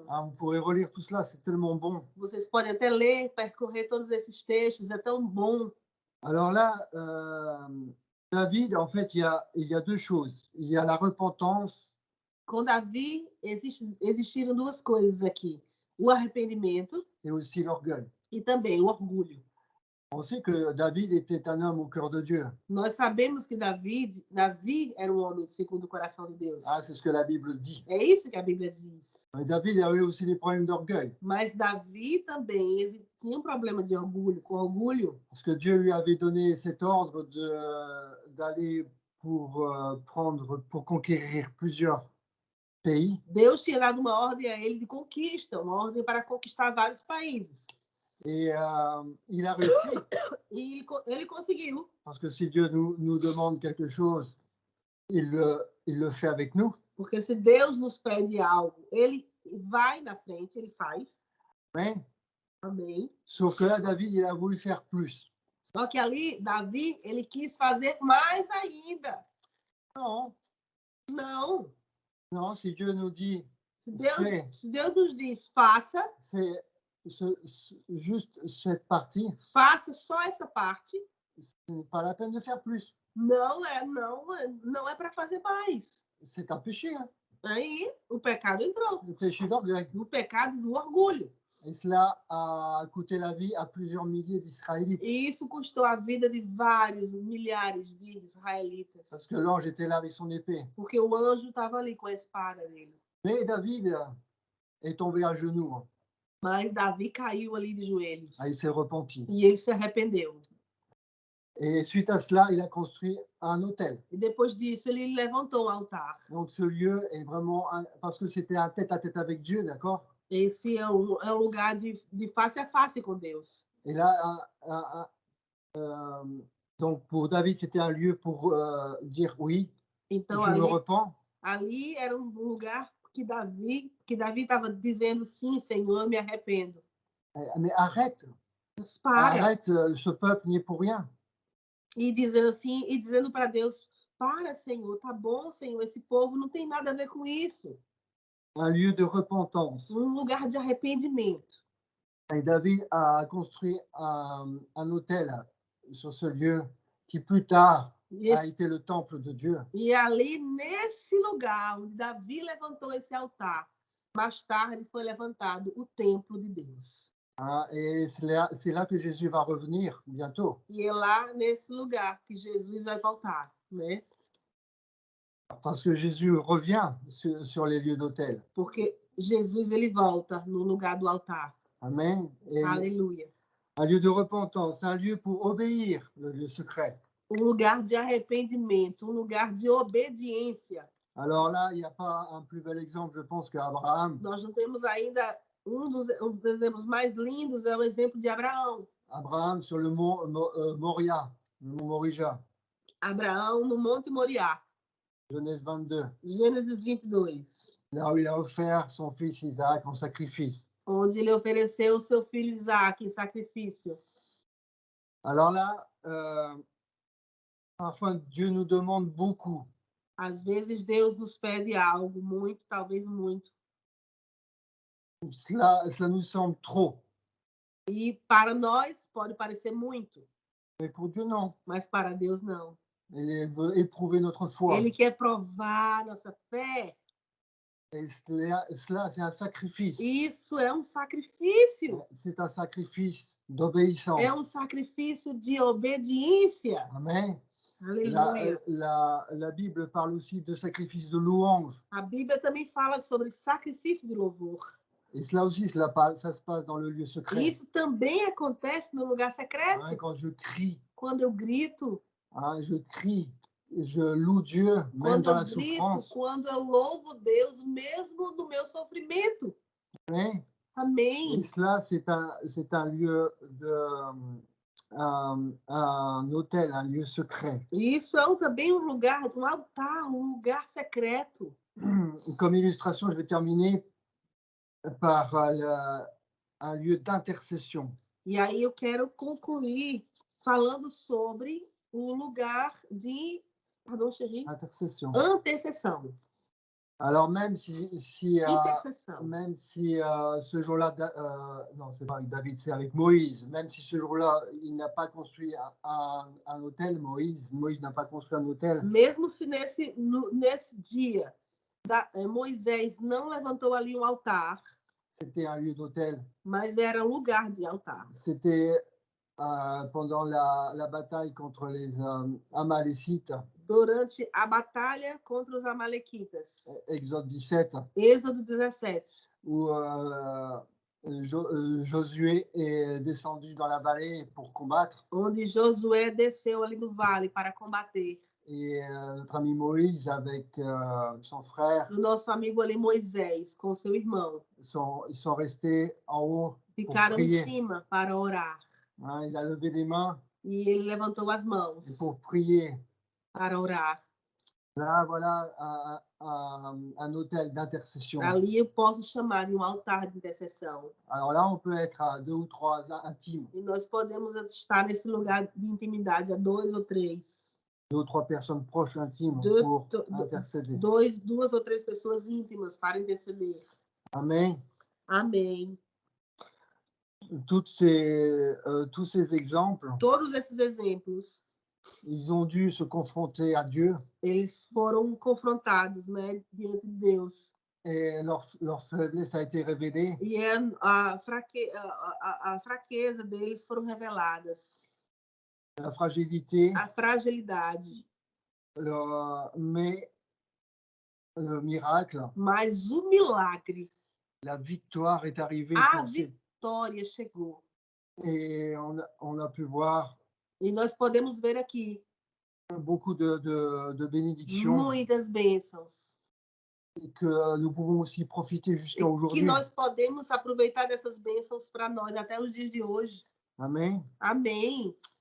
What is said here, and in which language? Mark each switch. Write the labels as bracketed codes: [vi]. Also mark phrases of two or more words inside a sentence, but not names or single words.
[fr] Ah, vous pourrez relire tout cela, c'est tellement bon. [pt] Vocês podem até ler, percorrer todos esses textos, é tão bom. [fr] Alors là, David, en fait, il y a deux choses. Il y a la repentance [pt] Com Davi, existiram duas coisas aqui: o arrependimento [fr] et aussi l'orgueil. [pt] e também o orgulho. [fr] On sait que David était un homme au cœur de Dieu. [pt] Nós sabemos que Davi era um homem segundo o coração de Deus. [fr] Ah, c'est ce que la Bible dit. [pt] É isso que a Bíblia diz. [fr] Mais David avait aussi des problèmes d'orgueil. [pt] Mas Davi também tinha um problema de orgulho, com orgulho, [fr] Parce que Dieu lui avait donné cet ordre d'aller pour conquérir plusieurs pays. [pt] Deus tinha dado uma ordem a ele de conquista, uma ordem para conquistar vários países. [fr] Et il a réussi. [pt] E ele conseguiu. [fr] Parce que si Dieu nous demande quelque chose, il le fait avec nous. [pt] Porque se Deus nos pede algo, ele vai na frente, ele faz. [fr] Amen. [pt] Amém. [fr] Sauf que là, David, il a voulu faire plus. [pt] Só que ali, Davi, ele quis fazer mais ainda. [fr] Non, [pt] Não. [fr] non, si Dieu nous dit, [pt] Se Deus nos diz, faça, [fr] fais juste cette partie, [pt] faça só essa parte. [fr] ce n'est pas la peine de faire plus. [pt] Não é para fazer mais. [fr] C'est un péché, hein? [pt] Aí o pecado entrou. [fr] Le péché d'orgueil. [pt] O pecado do orgulho. [fr] Et cela a coûté la vie à plusieurs milliers d'Israélites. [pt] E isso custou a vida de vários, milhares de israelitas. [fr] Parce que l'ange était là avec son épée. [pt] Porque o anjo estava ali com a espada dele. [fr] Mais David est tombé à genoux. Hein. [pt] Mas Davi caiu ali de joelhos. [fr] Ah, il s'est repenti. [pt] E ele se arrependeu. [fr] Et suite à cela, il a construit un autel. [pt] E depois disso, ele levantou um altar. [fr] Donc ce lieu est vraiment... parce que c'était un tête-à-tête avec Dieu, d'accord? [pt] Esse é um lugar de face a face com Deus. [fr] Et là, donc pour David, c'était un lieu pour dire oui, [pt] Então, [fr] je me repens. [pt] Ali era um lugar que Davi estava dizendo, sim, Senhor, eu me arrependo. [fr] Mais arrête, [pt] Mas para. [fr] arrête, ce peuple n'y est pour rien. [pt] E dizendo assim, e dizendo para Deus, para, Senhor, tá bom, Senhor, esse povo não tem nada a ver com isso. [fr] Un lieu de repentance. [pt] Um lugar de arrependimento. [fr] Et David a construit un autel sur ce lieu qui plus tard a été le temple de Dieu. [pt] E ali, nesse lugar onde Davi levantou esse altar, mais tarde foi levantado o templo de Deus. [fr] Et c'est là que Jésus va revenir bientôt. [pt] E é lá nesse lugar que Jesus vai voltar, né? [fr] Parce que Jésus revient sur les lieux d'autel. [pt] Porque Jesus, ele volta no lugar do altar. [fr] Amen. Et [pt] Aleluia. [fr] un lieu de repentance, un lieu pour obéir, le lieu secret. [pt] Um lugar de arrependimento, um lugar de obediência. [fr] Alors là, il n'y a pas un plus bel exemple, je pense, qu'Abraham. [pt] Nós não temos ainda um dos exemplos mais lindos, é o exemplo de Abraão. [fr] Abraham sur le mont Moria, le mont Morija. [pt] Abraão no Monte Moriá. [fr] Genèse 22. [pt] Gênesis 22. [fr] Là où il a offert son fils Isaac en sacrifice. [pt] Onde ele ofereceu o seu filho Isaac em sacrifício. [fr] Alors là, parfois Dieu nous demande beaucoup. [pt] Às vezes Deus nos pede algo muito, talvez muito, [fr] Cela nous semble trop. [pt] e para nós pode parecer muito, [fr] Mais pour Dieu, non. [pt] mas para Deus não. [fr] Il veut éprouver notre foi. [pt] Ele quer provar nossa fé. [fr] Et cela, c'est un sacrifice. [pt] Isso é um sacrifício. [fr] C'est un sacrifice d'obéissance. [pt] É um sacrifício de obediência. [fr] Amen. [pt] Aleluia. [fr] La Bible parle aussi de sacrifice de louange. [pt] A Bíblia também fala sobre sacrifício de louvor. [fr] Et cela aussi, ça se passe dans le lieu secret. [pt] Isso também acontece no lugar secreto. [fr] Quand je crie, [pt] Quando eu grito, [fr] je loue Dieu, même [pt] quando [fr] dans [pt] eu [fr] la [pt] grito, [fr] souffrance. [pt] quando eu louvo Deus, mesmo no meu sofrimento. [fr] Amen. [pt] Amém. [fr] Et cela, c'est un lieu un hôtel, un lieu secret. [pt] Isso é também um lugar, um altar, um lugar secreto. [fr] Comme illustration, je vais terminer par un lieu d'intercession. [pt] E aí eu quero concluir falando sobre o lugar de, [fr] pardon, chérie, Intercession. [pt] intercessão. [fr] Alors même si [pt] Intercessão. [fr] même si ce jour-là, non, c'est pas avec David, c'est avec Moïse. Même si ce jour-là, il n'a pas construit un hôtel, Moïse n'a pas construit un hôtel. [pt] Mesmo se nesse dia Moisés não levantou ali um altar, [fr] C'était un lieu d'hôtel. [pt] mas era um lugar de altar. [fr] C'était pendant la bataille contre les Amalécites, [pt] Durante a batalha contra os amalequitas. [fr] Exode 17, [pt] Êxodo 17. [fr] où Josué est descendu dans la vallée pour combattre. [pt] Onde Josué desceu ali no vale para combater. [fr] Et notre ami Moïse, avec son frère, [pt] O nosso amigo ali Moisés, com seu irmão, [fr] ils sont restés en haut pour [pt] ficaram em [fr] prier. [pt] cima para orar. [fr] Il a levé les mains [pt] E ele levantou as mãos [fr] pour prier. [pt] para orar. [fr] Là, voilà un hôtel d'intercession. [pt] Ali eu posso chamar de um altar de intercessão. [fr] Alors là, on peut être à 2 ou 3 intimes, [pt] E nós podemos estar nesse lugar de intimidade a 2 ou 3. [fr] 2 ou 3 personnes proches intimes pour intercéder. [pt] 2 ou 3 pessoas íntimas para interceder. [fr] Amen. [pt] Amém. [fr] Tous ces exemples, [pt] Todos esses exemplos, [fr] ils ont dû se confronter à Dieu [pt] eles foram confrontados, né, diante de Deus. [fr] et leur faiblesse a été révélée. [pt] E a fraqueza deles foram reveladas. [fr] La fragilité, [pt] A fragilidade. [fr] mais le miracle, [pt] Mas o milagre, [fr] la victoire est arrivée. [pt] a vitória chegou. [fr] Et on a pu voir [pt] E nós podemos ver aqui [fr] beaucoup de bénédictions [pt] muitas bênçãos. [fr] et que nous pouvons aussi profiter jusqu'à [pt] Que [fr] aujourd'hui. [pt] nós podemos aproveitar dessas bênçãos para nós até os dias de hoje. [fr] Amen. [pt] Amém.